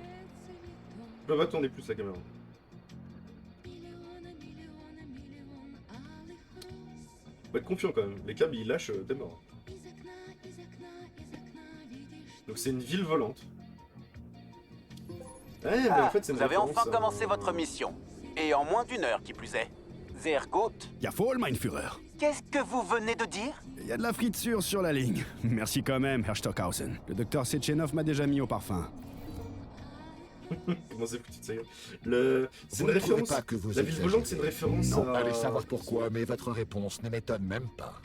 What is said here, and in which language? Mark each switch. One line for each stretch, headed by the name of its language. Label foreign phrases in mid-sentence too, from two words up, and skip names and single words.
French: Je peux pas tourner plus la caméra. Faut être confiant quand même. Les câbles ils lâchent, t'es mort. Donc c'est une ville volante. Ouais, mais en fait c'est une Vous avez référence enfin à- commencé votre mission. Et en moins d'une heure, qui plus est.
German: Sehr gut. Ja voll, mein Führer.
French: Qu'est-ce que vous venez de dire? Il y a de la friture sur la ligne. Merci quand même, Herr Stockhausen. Le docteur Setchenov m'a déjà mis au parfum. Comment c'est foutu de sa gueule. Le... C'est Vous une ne trouvez référence. pas que vous La ville exagérez? volante c'est une référence Non, à... allez savoir pourquoi, mais votre réponse ne m'étonne même pas.